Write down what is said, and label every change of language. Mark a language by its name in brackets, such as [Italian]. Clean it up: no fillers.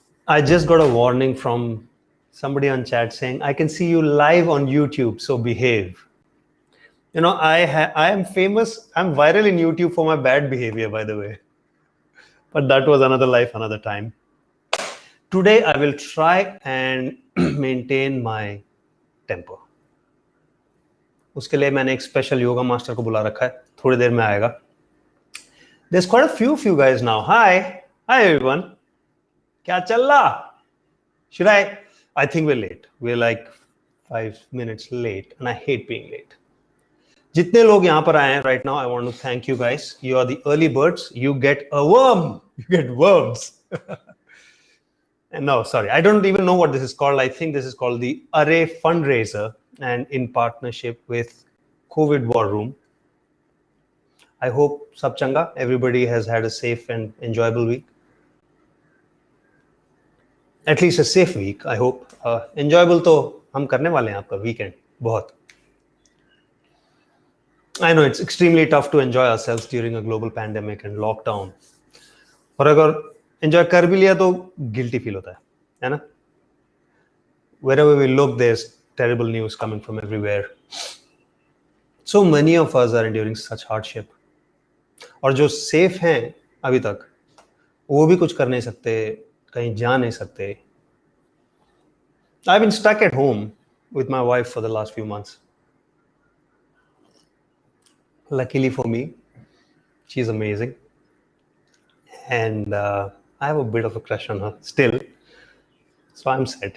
[English] I just got a warning from somebody on chat saying, I can see you live on YouTube, so behave. You know, I am famous. I'm viral in YouTube for my bad behavior, by the way. But that was another life, another time. Today, I will try and maintain my temper. [Hindi] उसके लिए मैंने एक special yoga master को बुला रखा है. थोड़ी देर में आएगा. [English] There's quite a few of you guys now. Hi everyone. [Hindi] क्या चल रहा? [English] I think we're late. We're like 5 minutes late, and I hate being late. [Hindi] जितने लोग यहाँ पर आए हैं [English] right now, I want to thank you guys. You are the early birds. You get a worm. You get worms. And no, sorry, I don't even know what this is called. I think this is called the Arré Fundraiser, and in partnership with COVID War Room. I hope [Punjabi] sab changa, [English] everybody has had a safe and enjoyable week. At least a safe week, I hope. [Hindi] Enjoyable तो हम करने वाले हैं आपका weekend बहुत. [English] I know it's extremely tough to enjoy ourselves during a global pandemic and lockdown. [Hindi] और अगर enjoy कर भी लिया तो guilty feel होता है ना? [English] Wherever we look, there's terrible news coming from everywhere. So many of us are enduring such hardship. [Hindi] और जो safe हैं अभी तक, वो भी कुछ कर नहीं सकते, कहीं जा नहीं सकते. [English] I've been stuck at home with my wife for the last few months. Luckily for me, she's amazing. And I have a bit of a crush on her still. So I'm set.